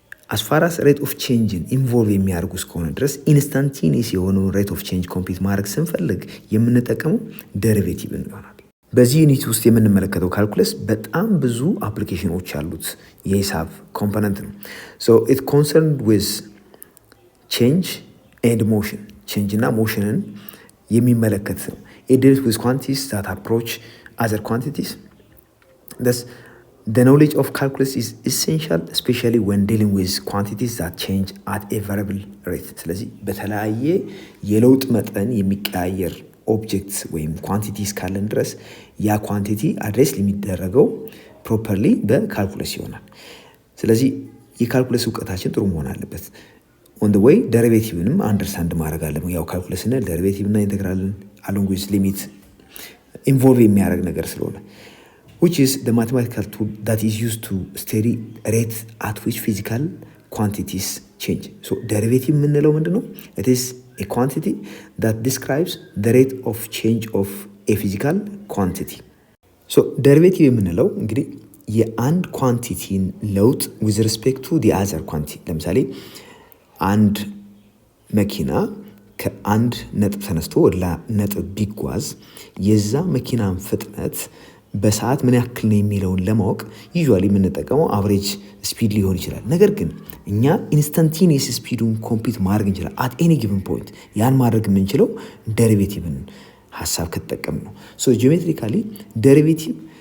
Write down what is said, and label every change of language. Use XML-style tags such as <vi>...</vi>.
<am>አስፋራስ ሬት ኦፍ ቼንጅን ኢንቮልቭ የሚያደርጉ እስከሆነ ድረስ ኢንስታንቲኒየስ የሆነውን ሬት ኦፍ ቼንጅ ኮምፒት ማድረግ ስንፈልግ የምንጠቀመው ደሪቬቲቭን ይሆናል። በዚህ ዩኒት ውስጥ የምንመለከተው ካልኩለስ በጣም ብዙ አፕሊኬሽኖች ያሉት የሂሳብ ኮምፖነንት ነው።</am> <en>ኢት ኮንሰርንድ ዊዝ ቼንጅ ኤንድ ሞሽን</en> <am>ቼንጅ እና ሞሽንን የሚመለከት ነው።</am> <en>It deals with quantities that approach other quantities. Thus, the knowledge of calculus is essential, especially when dealing with quantities that change at a variable rate.</en> <am>ስለዚህ በተለያየ የለውጥ መጠን የሚቀያየር ኦብጀክት ወይም ኳንቲቲስ ካለን ድረስ ያ ኳንቲቲ አድሬስ የሚደረገው ፕሮፐርሊ በካልኩለስ ይሆናል። ስለዚህ የካልኩለስ እውቀታችን ጥሩ መሆን አለበት። ኦን ዘ ዌይ ዴሪቬቲቭንም አንደርስታንድ ማድረግ አለብን። ያው ካልኩለስና ዴሪቬቲቭ እና ኢንተግራልን አሎንግ ዊዝ ሊሚት ኢንቮልቭ የሚያደርግ ነገር ስለሆነ</am> <en>which is the mathematical tool that is used to study rate at which physical quantities change. So derivative</en> <am>የምንለው ምንድነው?</am> <en>It is a quantity that describes the rate of change of a physical quantity.</en> <am>So derivative የምንለው እንግዲህ የአንድ ኳንቲቲን ለውጥ</am> <en>with respect to the other quantity።</en> <am>ለምሳሌ አንድ መኪና ከአንድ ነጥብ ተነስቶ ወደ ነጥብ ቢጓዝ የዛ መኪናን ፍጥነት በሰዓት ምን ያክል ነው የሚለውን ለማወቅ ዩዥዋሊ የምንጠቀመው አቨሬጅ ስፒድ ሊሆን ይችላል። ነገር ግን እኛ ኢንስታንቲኒየስ ስፒዱን ኮምፒት ማድረግ እንችላለን</am> <en>አት ኤኒ ጊቨን ፖይንት።</en> <am>ያን ማድረግ የምንችለው ዴሪቬቲቭን ሀሳብ ከተጠቀም ነው። ሶ ጂኦሜትሪካሊ ዴሪቬቲቭ</am>